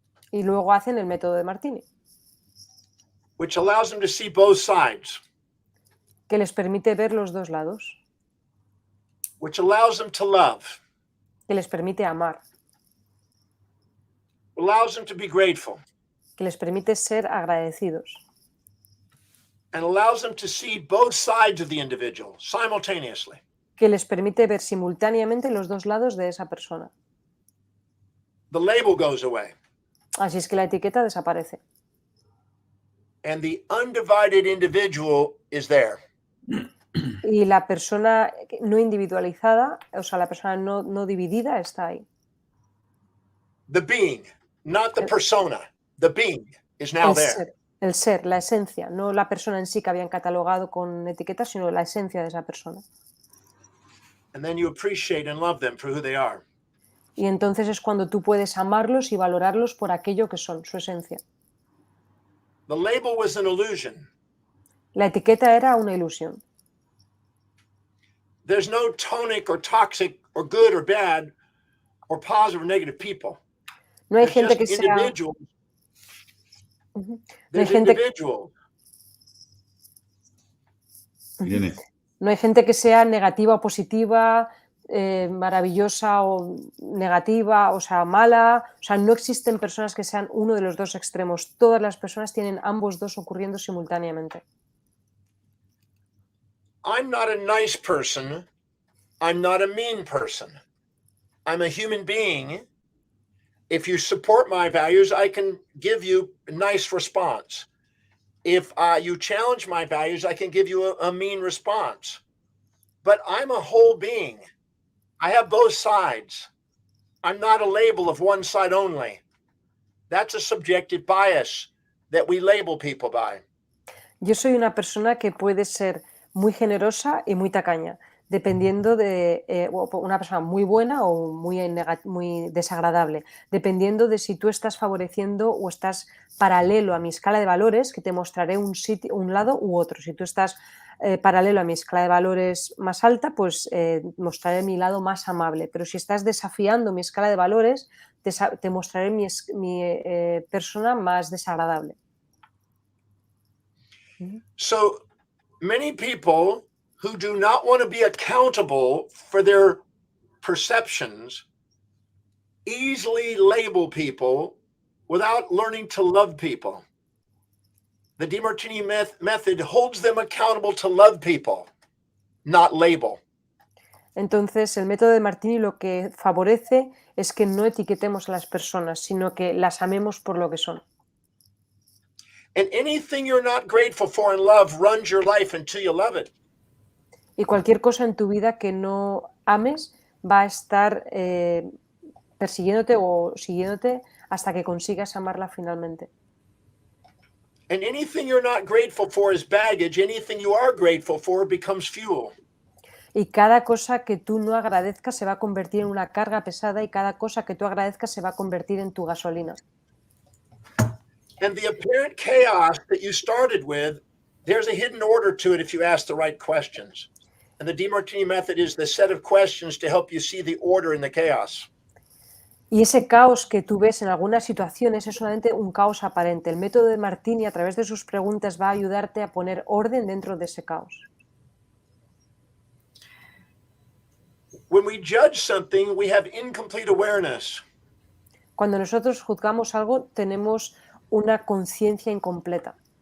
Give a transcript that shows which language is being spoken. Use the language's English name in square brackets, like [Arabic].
[Spanish] Y luego hacen el método de Martini, [English] which allows them to see both sides, [Spanish] que les permite ver los dos lados, [English] which allows them to love, [Spanish] que les permite amar, [English] allows them to be grateful, [Spanish] que les permite ser agradecidos, [English] and allows them to see both sides of the individual simultaneously. [Spanish] Que les permite ver simultáneamente los dos lados de esa persona. [English] The label goes away. [Spanish] Así es que la etiqueta desaparece. [English] and the undivided individual is there. [Spanish] Y la persona no individualizada, o sea, la persona no dividida está ahí. [English] The being, not the persona. The being is now there. [Spanish] El ser, la esencia, no la persona en sí que habían catalogado con etiquetas, sino la esencia de esa persona. [English] And then you appreciate and love them for who they are. [Spanish] Y entonces es cuando tú puedes amarlos y valorarlos por aquello que son, su esencia. [English] The label was an illusion. [Spanish] La etiqueta era una ilusión. [English] There's no tonic or toxic or good or bad or positive or negative people. [Spanish] No hay [English] There's [Spanish] gente que sea... [English] individuals. [Spanish] No hay [English] There's [Spanish] gente... [English] individuals. Irene. [Spanish] No hay gente que sea negativa o positiva, maravillosa o negativa, o sea, mala. O sea, no existen personas que sean uno de los dos extremos. Todas las personas tienen ambos dos ocurriendo simultáneamente. [English] I'm not a nice person. I'm not a mean person. I'm a human being. If you support my values, I can give you a nice response. If you challenge my values, I can give you a mean response. But I'm a whole being. I have both sides. I'm not a label of one side only. That's a subjective bias that we label people by. [Spanish] Yo soy una persona que puede ser muy generosa y muy tacaña, dependiendo de una persona muy buena o muy desagradable, dependiendo de si tú estás favoreciendo o estás paralelo a mi escala de valores, que te mostraré un lado u otro. Si tú estás paralelo a mi escala de valores más alta, pues mostraré mi lado más amable. Pero si estás desafiando mi escala de valores, te mostraré mi persona más desagradable. [English] So many people who do not want to be accountable for their perceptions easily label people without learning to love people. The Demartini Method holds them accountable to love people, not label. [Spanish] Entonces, el método de Demartini lo que favorece es que no etiquetemos a las personas, sino que las amemos por lo que son. [English] And anything you're not grateful for in love runs your life until you love it. [Spanish] Y cualquier cosa en tu vida que no ames va a estar persiguiéndote o siguiéndote hasta que consigas amarla finalmente. [English] And anything you're not grateful for is baggage. Anything you are grateful for becomes fuel. [Spanish] Y cada cosa que tú no agradezcas se va a convertir en una carga pesada y cada cosa que tú agradezcas se va a convertir en tu gasolina. [English] And the apparent chaos that you started with, there's a hidden order to it if you ask the right questions. And the Demartini Method is the set of questions to help you see the order in the chaos. [Spanish] Y ese caos que tú ves en algunas situaciones es solamente un caos aparente. El método de Demartini, a través de sus preguntas, va a ayudarte a poner orden dentro de ese caos. [English] When we judge something, we have incomplete awareness. [Spanish] Cuando nosotros juzgamos algo, tenemos una conciencia incompleta.